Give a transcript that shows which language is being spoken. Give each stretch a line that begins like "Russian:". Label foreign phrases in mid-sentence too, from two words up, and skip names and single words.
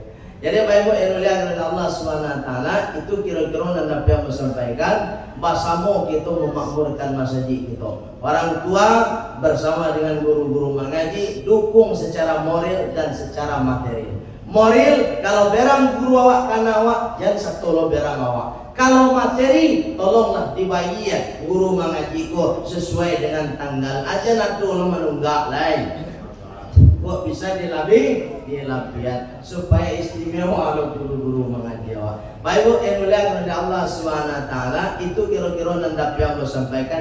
Indonesian: Jadi Bapak Ibu yang mulia oleh Allah Subhanahu Wa Taala, itu kira-kira dan Nabi yang sampaikan bahasamu kita memakmurkan masjid kita. Orang tua bersama dengan guru-guru mengaji dukung secara moral dan secara materi.
Minangkabau: Moral kalau berang guru awak kana awak jangan satolo berang awak.
Indonesian: Kalau materi tolonglah dibagi ya guru mengaji ko sesuai dengan tanggal aja nak tolong menunggak lain. Kok bisa dilapian supaya istimewa kalau guru-guru mengaji awak. Baik Bu yang mulia kepada Allah Subhanahu Wa Taala, itu kira-kira nandap yang saya sampaikan.